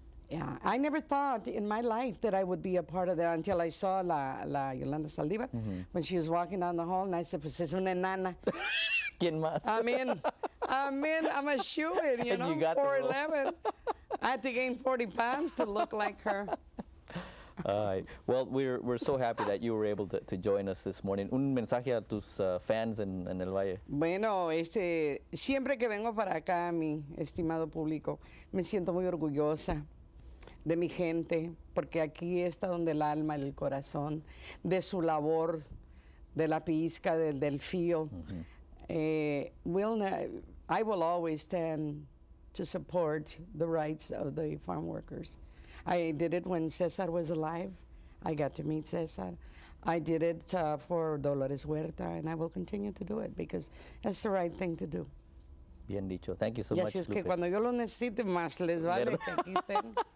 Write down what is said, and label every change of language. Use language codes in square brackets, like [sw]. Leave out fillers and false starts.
[en] Yeah, I never thought in my life that I would be a part of that until I saw la Yolanda Saldívar when she was walking down the hall, and I said, [es] pues es una enana. ¿Quién más? [en] I'm in. I'm a shoo-in, you got 4'11". I had to gain 40 pounds to look like her. All right. Well, we're so happy that you were able to join us this morning. [es] Un mensaje a tus fans en El Valle. Bueno, siempre que vengo para acá, mi estimado público, me siento muy orgullosa de mi gente, porque aquí está donde el alma, el corazón, de su labor, de la pizca, del fío. [en] I will always stand to support the rights of the farm workers. I did it when Cesar was alive. I got to meet Cesar. I did it for Dolores Huerta, and I will continue to do it because that's the right thing to do. [es] Bien dicho. [en] Thank you so [es] Y [en] much, [es] así es [en] Lupe. [es] que cuando yo lo necesite, más les vale que aquí estén.